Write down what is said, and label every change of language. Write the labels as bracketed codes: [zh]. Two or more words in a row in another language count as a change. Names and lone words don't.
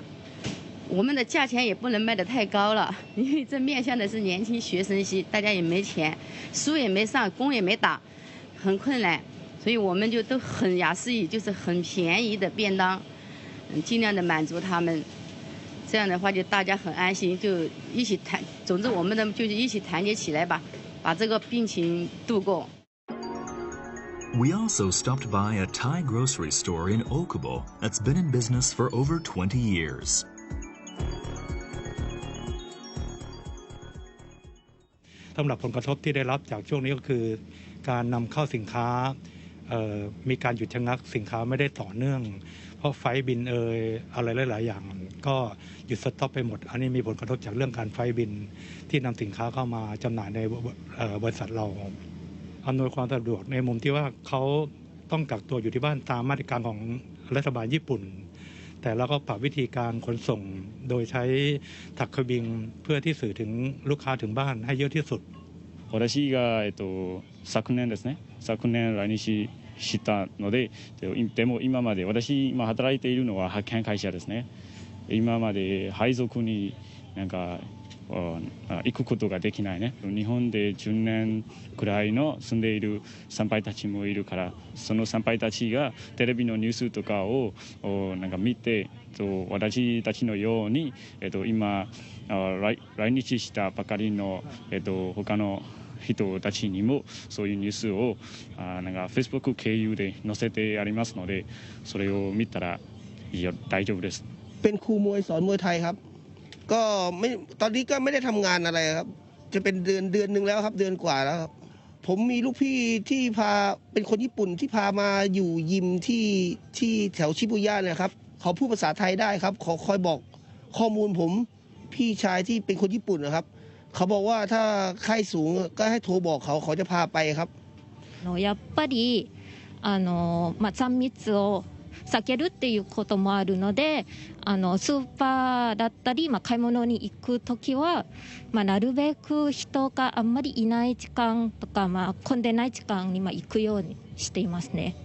[zh] 我们的价钱也不能卖得太高了，因为这面向的是年轻学生系，大家也没钱，书也没上，工也没打，很困难，所以我们就都很雅思语，就是很便宜的便当，尽量的满足他们。这样的话就大家很安心，就一起谈。总之我们的就是一起团结起来吧，把这个病情度过。 [en] We also stopped by a Thai grocery store in Okubo that's been in business for over 20 years. [th] สำหรับผลกระทบที่ได้รับจากช่วงนี้ก็คือการนำเข้าสินค้ามีการหยุดชะงักสินค้าไม่ได้ต่อเนื่องเพ ราะไฟบินอะไรหลายๆอย่างก็หยุดสต็อปไปหมดอันนี้มีผลกระทบจากเรื่องการไฟบินที่นำสินค้าเข้ามาจำหน่ายในบริษัทเราอำนวยความสะดวกในมุมที่ว่าเขาต้องกักตัวอยู่ที่บ้านตามมาตรการของรัฐบาลญี่ปุ่นแต่เราก็ปรับวิธีการขนส่งโดยใช้宅急便เพื่อที่สื่อถึงลูกค้าถึงบ้านให้เยอะที่สุด [ja] 私が昨年ですね来日したのででも今まで私今働いているのは派遣会社ですね今まで配属になんか行くことができないね日本で10年くらいの住んでいる先輩たちもいるからその先輩たちがテレビのニュースとかをなんか見て私たちのように今来日したばかりの他の人たちにもそういうニュースをなんか Facebook 経由で載せてありますのでそれを見たら大丈夫です [th] เป็นครูมวยสอนมวยไทยครับก็ไม่ตอนนี้ก็ไม่ได้ทำงานอะไรครับจะเป็นเดือนนึงแล้วครับเดือนกว่าแล้วครับผมมีลูกพี่ที่เป็นคนญี่ปุ่นที่พามาอยู่ยิมที่แถวชิบูย่าเนี่ยครับเขาพูดภาษาไทยได้ครับขอคอยบอกข้อมูลผมพี่ชายที่เป็นคนญี่ปุ่นนะครับเขาบอกว่าถ้าไข้สูงก็ให้โทรบอกเขาจะพาไปครับ [ja] やっぱり3密を避けるっていうこともあるのでスーパーだったり、買い物に行くときは、なるべく人があんまりいない時間とか、混んでない時間に行くようにしていますね。